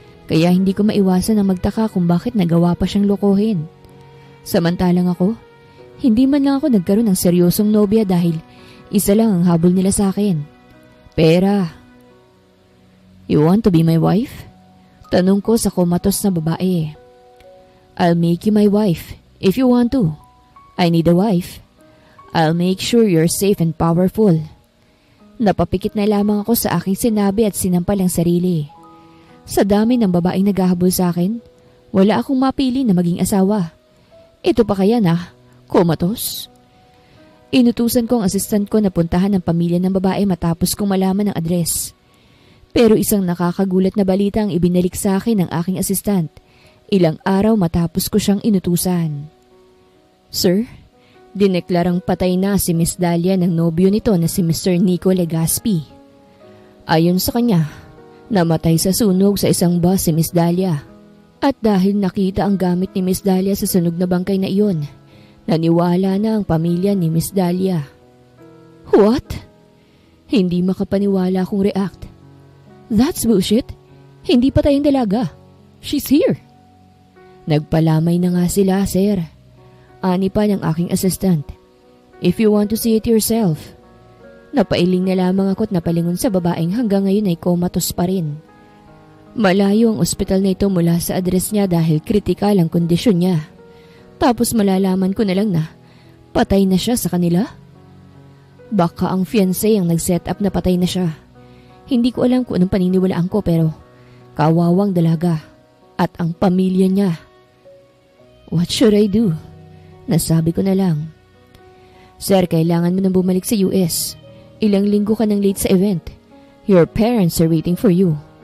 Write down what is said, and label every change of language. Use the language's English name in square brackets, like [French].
[Filipino] Kaya hindi ko maiwasan na magtaka kung bakit nagawa pa siyang lokohin. Samantalang ako, hindi man lang ako nagkaroon ng seryosong nobya dahil isa lang ang habol nila sa akin. Pera. [English] You want to be my wife? [Filipino] Tanong ko sa komatos na babae. [English] I'll make you my wife if you want to. I need a wife. I'll make sure you're safe and powerful. [Filipino] Napapikit na lamang ako sa aking sinabi at sinampal ang sarili. Sa dami ng babaeng naghahabol sa akin, wala akong mapili na maging asawa. Ito pa kaya na, komatos? Inutusan ko ang assistant ko na puntahan ang pamilya ng babae matapos kong malaman ang address. Pero isang nakakagulat na balita ang ibinalik sa akin ng aking assistant, ilang araw matapos ko siyang inutusan. Sir, dineklarang patay na si Miss Dahlia ng nobyo nito na si Mr. Nico Legaspi. Ayon sa kanya, namatay sa sunog sa isang bus si Miss Dahlia. At dahil nakita ang gamit ni Miss Dahlia sa sunog na bangkay na iyon, naniwala na ang pamilya ni Miss Dahlia. [English] What? [Filipino] Hindi makapaniwala akong react. [English] That's bullshit. [Filipino] Hindi patay ang dalaga. [English] She's here. [Filipino] Nagpalamay na nga sila, sir. Ani pa ng aking assistant. [English] If you want to see it yourself. [Filipino] Napailing na lamang ako at napalingon sa babaeng hanggang ngayon ay comatose pa rin. Malayo ang ospital na ito mula sa address niya dahil kritikal ang kondisyon niya. Tapos malalaman ko na lang na patay na siya sa kanila. Baka ang fiancé ang nag-set up na patay na siya. Hindi ko alam kung anong paniniwalaan ko pero kawawang dalaga at ang pamilya niya. [English] What should I do? [Filipino] Nasabi ko na lang. Sir, kailangan mo nang bumalik sa US. Ilang linggo ka nang late sa event. [English] Your parents are waiting for you.